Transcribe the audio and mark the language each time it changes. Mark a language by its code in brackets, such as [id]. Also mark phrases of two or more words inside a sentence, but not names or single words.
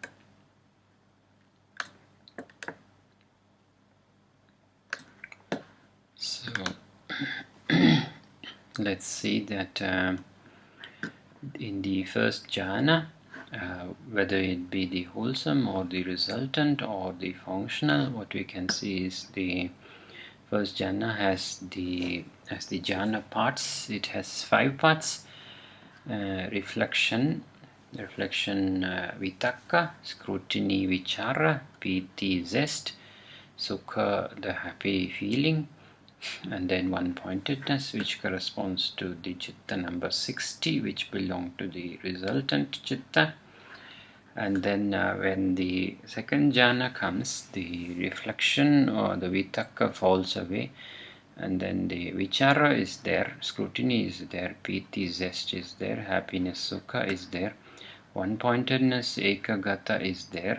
[en] So let's see that in the 1st jhana, whether it be the wholesome or the resultant or the functional, what we can see is the 1st jhana has the jhana parts. It has 5 parts: reflection, vitakka, scrutiny, [pi] vichara, piti, [en] zest, sukha, the happy feeling, and then one-pointedness, which corresponds to the chitta number 60, which belong to the resultant chitta. And then when the 2nd jhana comes, the reflection or the vitakka falls away, and then the vichara is there, scrutiny is there, piti, zest is there, happiness, sukha is there, one-pointedness, ekagata is there.